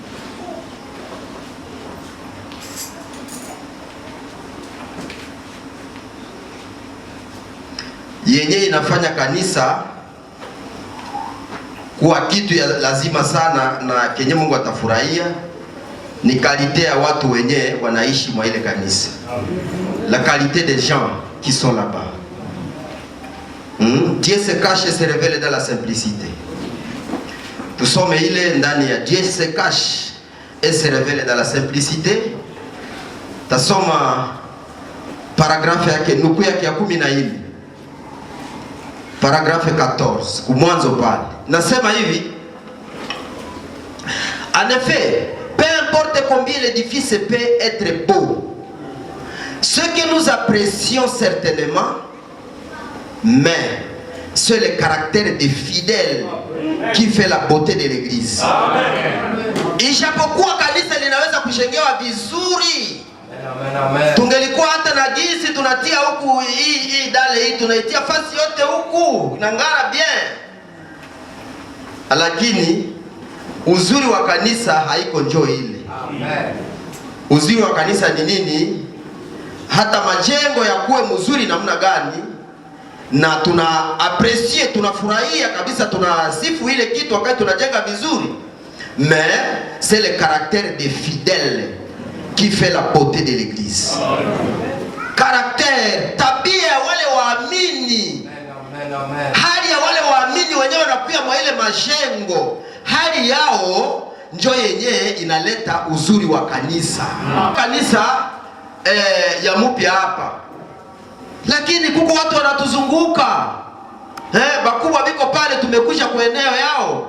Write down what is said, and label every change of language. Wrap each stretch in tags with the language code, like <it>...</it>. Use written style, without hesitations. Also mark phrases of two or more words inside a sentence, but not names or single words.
<sw>Yenye inafanya kanisa kuwa kitu ya lazima sana na kenye Mungu atafurahia ni kalite ya watu wenye wanaishi mwa ile kanisa.</sw> <fr>La qualité des gens qui sont là-bas. Dieu se cache et se révèle dans la simplicité.</fr> <sw>Tusome ile ndani ya</sw> <fr>Dieu se cache et se révèle dans la simplicité.</fr> <sw>Tasoma paragrafu yake nuku yake ya 14. Paragrafu 14 kumwanzo pale. Nasema hivi.</sw> <fr>En effet, peu importe importe combien l'édifice peut être beau, ce que nous apprécions certainement, mais c'est le caractère des fidèles qui fait la beauté de l'église.</fr> <sw>Ijapokuwa kanisa linaweza kujengewa vizuri, tungelikuwa hata na gisi tunatia huku hii dale hii tunaitia fasi yote huku inangara bien, lakini uzuri wa kanisa haiko njoo ile. Uzuri wa kanisa ni nini? Hata majengo ya kuwe mzuri namna gani, na tuna aprecie, tunafurahia kabisa, tunasifu ile kitu wakati tunajenga vizuri,</sw> <fr>mais c'est le caractère des fidèles qui fait la beauté de l'église. Caractère,</fr> <sw>tabia ya wale waamini, hali ya wale waamini wenyewe wanakuwa mwa ile majengo, hali yao ndio yenyewe inaleta uzuri wa kanisa. Kanisa ya mpya hapa, lakini kuko watu wanatuzunguka, bakubwa biko pale, tumekuja kwa eneo yao.</sw>